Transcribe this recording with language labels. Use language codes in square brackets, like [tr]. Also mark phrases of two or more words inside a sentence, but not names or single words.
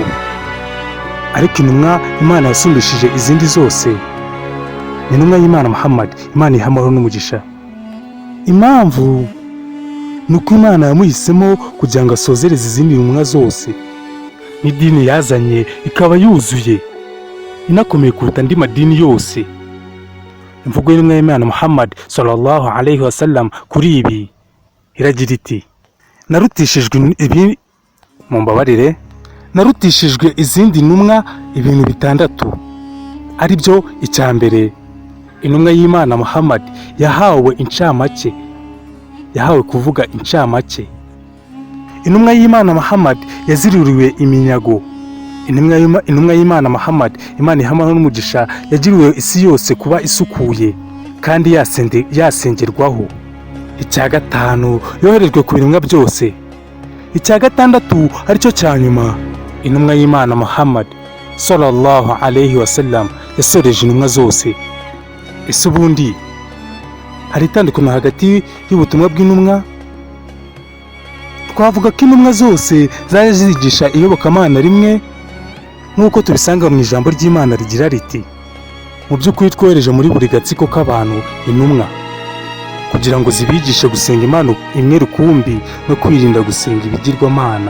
[rw] Ariko intumwa Imana yasumbishije izindi zose ni intumwa y'Imana Muhammad, Imana iha amahoro n'umugisha. Impamvu ni uko Imana yamuhisemo kugira ngo asozereze izindi ntumwa zose, n'idini yazanye ikaba yuzuye inakomeye kuruta andi madini yose. Imvugo y'intumwa y'Imana Muhammad [ar] صلى الله عليه وسلم [rw] kuri ibi iragira iti narutishijwe izindi ntumwa ibintu bitandatu, ari byo: icya mbere, intumwa y'Imana Muhammad yahawe kuvuga incamake. Intumwa y'Imana Muhammad yaziruriwe iminyago. Intumwa y'Imana Muhammad, Imana iha amahoro n'umugisha, yagiriwe isi yose kuba isukuye kandi yasengerwaho. Icya gatanu, yoherejwe ku biremwa byose. Icya gatandatu aricyo cya nyuma, intumwa y'Imana Muhammad [ar] صلى الله عليه وسلم [rw] yasoreje intumwa zose. Ese ubundi hari itandukano hagati y'ubutumwa bw'intumwa? Twavuga ko intumwa zose zaje zigisha iyobokamana rimwe, nk'uko tubisanga mu ijambo ry'Imana rigira riti mu by'ukuri twohereje muri buri gatsiko k'abantu intumwa kugira ngo zibigishe gusenga Imana imwe rukumbi no kwirinda gusenga ibigirwamana.